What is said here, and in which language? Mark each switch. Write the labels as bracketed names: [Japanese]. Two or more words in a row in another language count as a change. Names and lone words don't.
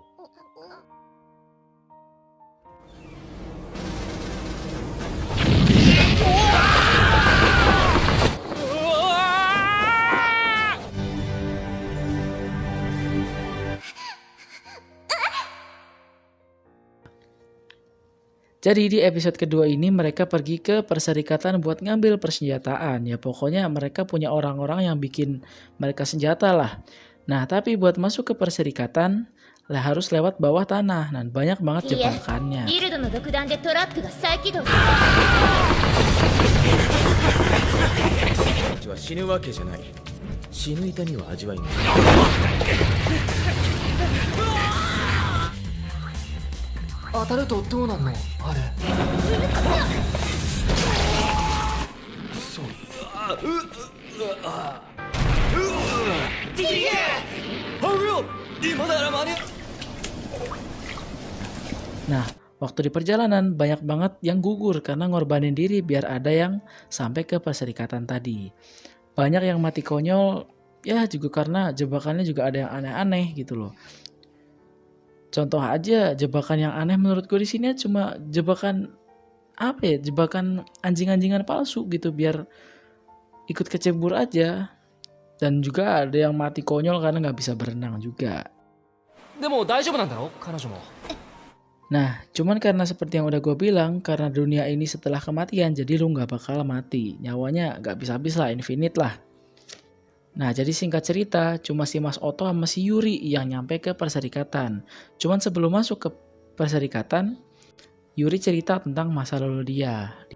[Indonesian] Jadi di episode kedua ini mereka pergi ke perserikatan buat ngambil persenjataan. Ya pokoknya mereka punya orang-orang yang bikin mereka senjata lah. Nah tapi buat masuk ke perserikatan lah harus lewat bawah tanah. Dan banyak banget jebakannya. [Japanese] ギルドの独断でトラックが再起動。は死ぬわけじゃない。死ぬ痛みは味わいない。当たるとどうなんのあれ。そう。 [Indonesian] Nah, waktu di perjalanan banyak banget yang gugur karena ngorbanin diri biar ada yang sampai ke perserikatan tadi. Banyak yang mati konyol ya juga karena jebakannya juga ada yang aneh-aneh gitu loh. Contoh aja jebakan yang aneh menurut gue di sini cuma jebakan apa ya? Jebakan anjing-anjingan palsu gitu biar ikut kecebur aja. Dan juga ada yang mati konyol karena nggak bisa berenang juga. [Japanese] でも大丈夫なんだろ彼女も。 [Indonesian] Nah, cuman karena seperti yang udah gue bilang, karena dunia ini setelah kematian, jadi lu nggak bakal mati. Nyawanya nggak bisa habis lah, infinite lah. Nah, jadi singkat cerita, cuma si Mas Oto sama si Yuri yang nyampe ke perserikatan. Cuman sebelum masuk ke perserikatan, Yuri cerita tentang masa lalu dia.